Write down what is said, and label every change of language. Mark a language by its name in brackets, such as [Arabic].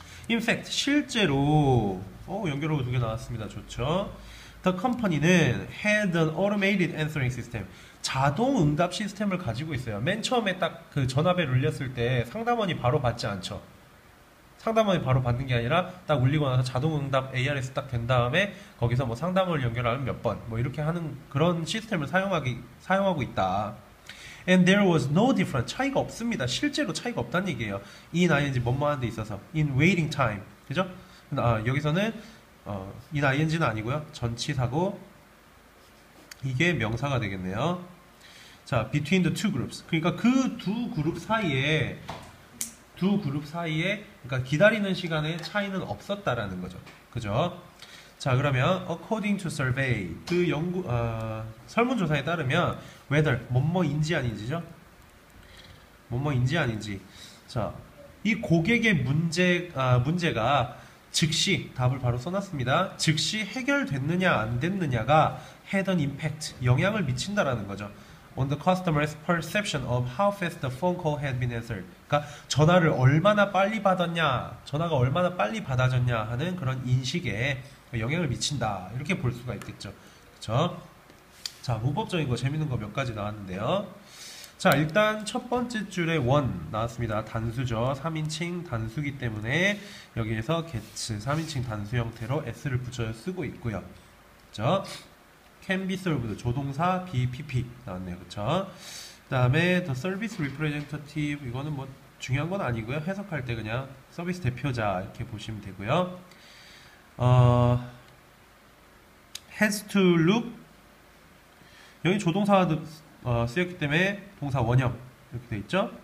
[English] In fact [Korean] 실제로 연결하고 두 개 나왔습니다. 좋죠? [English] The company [Korean] 는 [English] had an automated answering system. [Korean] 자동 응답 시스템을 가지고 있어요. 맨 처음에 딱 그 전화벨 울렸을 때 상담원이 바로 받지 않죠. 상담원이 바로 받는 게 아니라 딱 울리고 나서 자동 응답 ARS 딱 된 다음에 거기서 뭐 상담원을 연결하면 몇 번 뭐 이렇게 하는 그런 시스템을 사용하고 있다. [English] And there was no difference. [Korean] 차이가 없습니다. 실제로 차이가 없다는 얘기예요. [English] in ing [Korean] 뭐뭐 하는 데 있어서 [English] in waiting time. [Korean] 그죠? 여기서는 in ing는 아니고요. 전치사고 이게 명사가 되겠네요. 자, [English] between the two groups. [Korean] 그러니까 그 두 그룹 사이에 두 그룹 사이에 그러니까 기다리는 시간에 차이는 없었다라는 거죠. 그죠? 자, 그러면 [English] according to survey [Korean] 그 설문조사에 따르면 whether 뭐뭐인지 아닌지죠? 뭐뭐인지 아닌지. 자, 이 고객의 문제가 즉시 답을 바로 써놨습니다. 즉시 해결됐느냐 안 됐느냐가 [English] had an impact [Korean] 영향을 미친다라는 거죠. [English] On the customer's perception of how fast the phone call had been answered. [Korean] 그러니까 전화를 얼마나 빨리 받았냐, 전화가 얼마나 빨리 받아졌냐 하는 그런 인식에 영향을 미친다. 이렇게 볼 수가 있겠죠. 그렇죠? 자, 문법적인 거 재밌는 거 몇 가지 나왔는데요. 자, 일단 첫 번째 줄에 one 나왔습니다. 단수죠. 3인칭 단수기 때문에 여기에서 gets 3인칭 단수 형태로 s를 붙여 쓰고 있고요. 그렇죠? [English] can be served [Korean] 조동사 BPP 나왔네요. 그쵸? 그 다음에 [English] the service representative [Korean] 이거는 뭐 중요한 건 아니고요. 해석할 때 그냥 서비스 대표자 이렇게 보시면 되고요. [English] has to look [Korean] 여기 조동사가 쓰였기 때문에 동사 원형 이렇게 돼 있죠.